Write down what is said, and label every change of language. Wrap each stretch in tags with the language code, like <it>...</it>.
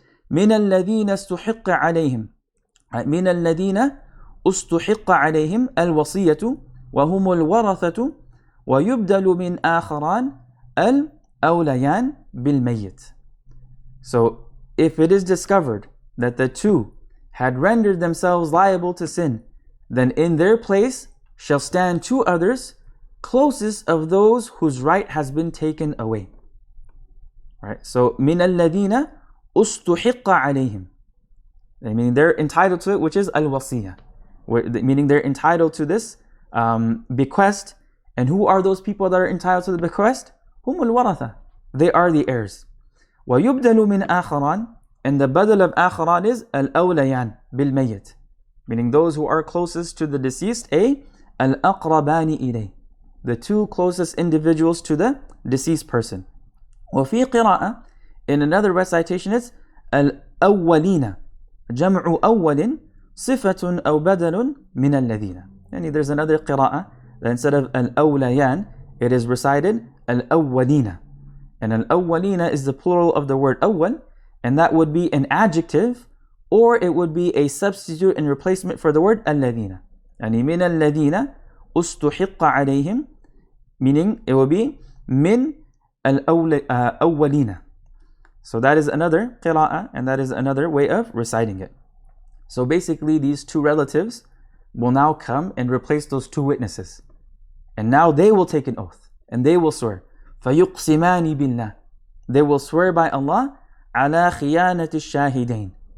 <ar>مِنَ الَّذِينَ اسْتُحِقَّ عَلَيْهِمْ. مِنَ الَّذِينَ اسْتُحِقَّ عَلَيْهِمْ الْوَصِيَّةُ وَهُمُ الْوَرَثَةُ وَيُبْدَلُ مِنْ آخَرَانِ الْأَوْلَيَانِ بِالْمَيِّتِ.</ar> <en>So if it is discovered that the two had rendered themselves liable to sin, then in their place shall stand two others, closest of those whose right has been taken away. Right?</en> <ar>So مِنَ الَّذِينَ أُسْتُحِقَّ عَلَيْهِمْ.</ar> <en>Meaning they're entitled to it, which is al-wasiyah. Meaning they're entitled to this bequest. And who are those people that are entitled to the bequest?</en> <ar>هُمُ الْوَرَثَةِ.</ar> <en>They are the heirs.</en> <ar>وَيُبْدَلُ مِنْ آخَرَانِ.</ar> <en>And the badal of akharan is al-awlayan bil-mayyit. Meaning those who are closest to the deceased, al-aqrabani ilay. The two closest individuals to the deceased person.</en> <ar>وَفِي قِرَاءَ.</ar> <en>In another recitation it's al-awwalina.</en> <ar>جَمْعُ أَوَّلٍ صِفَةٌ أَوْ بَدَلٌ مِنَ الَّذِينَ.</ar> <en>And there's another qira'ah that instead of al-awlayan, it is recited al-awwalina. And al-awwalina is the plural of the word awwal, and that would be an adjective, or it would be a substitute and replacement for the word الذين.</en> <ar>يعني من الذين استحق عليهم,</ar> <en>meaning it will be</en> <ar>من الأولين.</ar> <en>So that is another qira'ah, and that is another way of reciting it. So basically these two relatives will now come and replace those two witnesses. And now they will take an oath, and they will swear.</en> <ar>فَيُقْسِمَانِ بِاللَّهِ.</ar> <en>They will swear by Allah</en> <ar>عَلَى خِيَانَةِ الشَّاهِدَيْنِ.</ar>